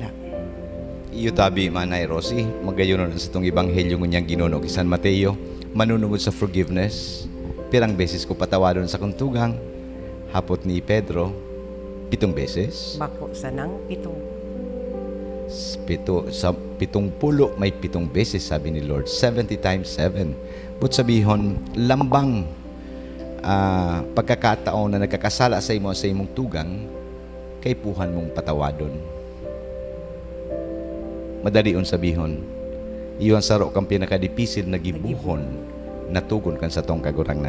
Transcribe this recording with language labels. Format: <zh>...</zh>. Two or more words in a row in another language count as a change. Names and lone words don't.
<bik>Iyo tabi, Manay Rosie, magayuno na sa itong ebanghelyo niyang ginuno kay San Mateo, manunungod sa forgiveness. Pirang beses ko patawadon sa kuntugang, hapot ni Pedro, 7 beses. Bako sa nang 7. Sa 70 may 7 beses, sabi ni Lord, 70 times 7. But sabihon, lambang pagkakataon na nagkakasala sa imong tugang, kay puhan mong patawadon. Madalion sabihon, iyon saro kang pinakadipisil na gibuhon na tugon kan sa tong kagurangnan.</bik>